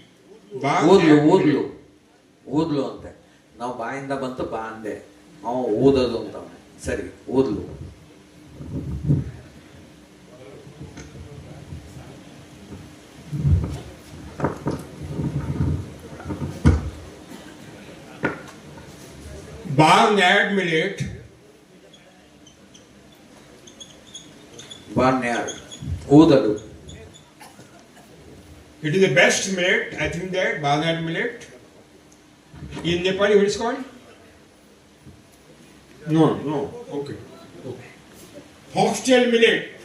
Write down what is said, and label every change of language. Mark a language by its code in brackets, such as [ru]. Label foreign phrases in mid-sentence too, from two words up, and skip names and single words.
[kn] ಊದ್ಲು ಅಂತೆ. ನಾವು ಬಾಯಿಂದ ಬಂತು ಬಾ ಅಂದೆ, ಅವ ಊದೋದು ಅಂತ. ಸರಿ, ಊದ್ಲು. [en] barnyard millet. [kn] ಬಾರ್ನ್ಯಾರ್ಡ್, ಊದಲು. [en] It is the best millet, I think that, barnyard millet. In Nepali, what is called? No. Okay. Foxtail millet.